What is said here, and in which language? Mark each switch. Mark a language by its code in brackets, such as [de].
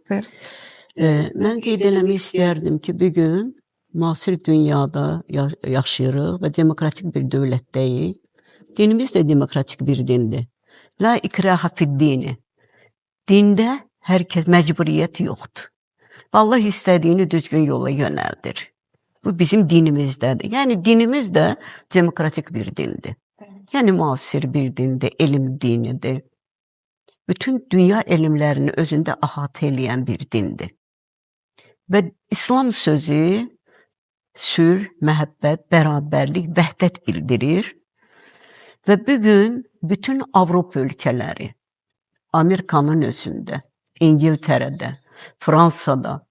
[az] Mən qeyd eləmək istərdim ki, bugün müasir dünyada yaşayırıq və demokratik bir dövlətdəyik. Dinimiz də demokratik bir dindir. [ar] La ikraha fid-dini. [az] Dində hər kəs məcburiyyət yoxdur. Allah istədiyini düzgün yola yönəldir. Bu bizim dinimizdədir. Yəni dinimiz də demokratik bir dindir. Yəni müasir bir dindir, elm dinidir. Bütün dünya elmlərini özündə əhatə eləyən bir dindir. Və İslam sözü sülh, məhəbbət, bərabərlik, vəhdət bildirir. Və bugün bütün Avropa ölkələri, Amerikanın özündə, İngiltərədə, Fransada,